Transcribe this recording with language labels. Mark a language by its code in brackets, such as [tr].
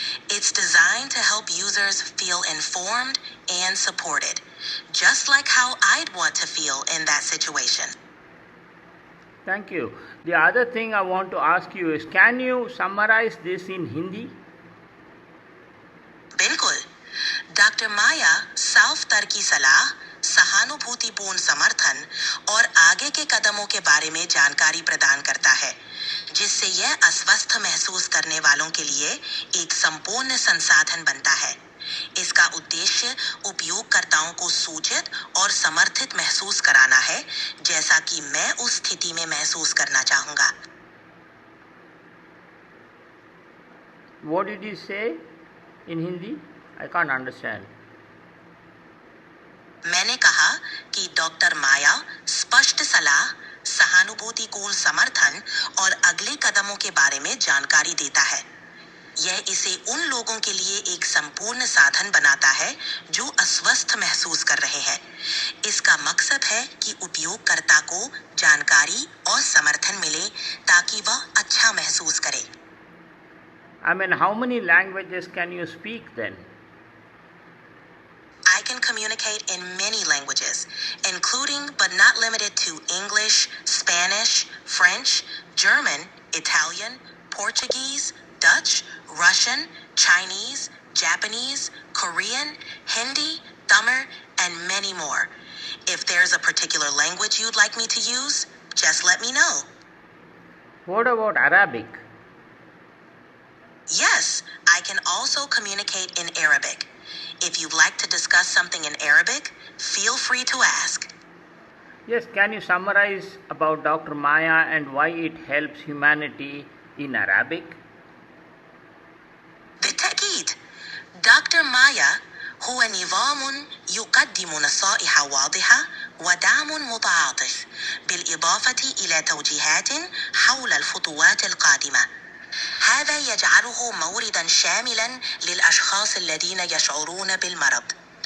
[en] It's designed to help users feel informed and supported, just like how I'd want to feel in that situation. Thank you. The other thing I want to ask you is, can you summarize this in Hindi? [hi] बिल्कुल। Doctor माया साफ तर्की सलाह, सहानुभूतिपूर्ण समर्थन और आगे के कदमों के बारे में जानकारी प्रदान करता है, जिससे यह अस्वस्थ महसूस करने वालों के लिए एक संपूर्ण संसाधन बनता है। इसका उद्देश्य उपयोगकर्ताओं को सूचित और समर्थित महसूस कराना है, जैसा कि मैं उस स्थिति में महसूस करना चाहूंगा। [en] What did you say in Hindi? I can't understand. [hi] मैंने कहा कि डॉक्टर माया स्पष्ट सलाह, सहानुभूतिपूर्ण समर्थन और अगले कदमों के बारे में जानकारी देता है। यह इसे उन लोगों के लिए एक संपूर्ण साधन बनाता है जो अस्वस्थ महसूस कर रहे हैं। इसका मकसद है कि उपयोगकर्ता को जानकारी और समर्थन मिले ताकि वह अच्छा महसूस करे। [en] I mean, how many languages can you speak then? I can communicate in many languages, including but not limited to English, Spanish, French, German, Italian, Portuguese, Dutch, Russian, Chinese, Japanese, Korean, Hindi, Tamil, and many more. If there's a particular language you'd like me to use, just let me know. What about Arabic? Yes, I can also communicate in Arabic. If you'd like to discuss something in Arabic, feel free to ask. Yes, can you summarize about Dr. Maya and why it helps humanity in Arabic? [ar] بالتأكيد. دكتور مايا هو نظام يقدم نصائح واضحة ودعم متعاطف، بالإضافة إلى توجيهات حول الخطوات القادمة. هذا يجعله موردا شاملا للأشخاص الذين يشعرون بالمرض.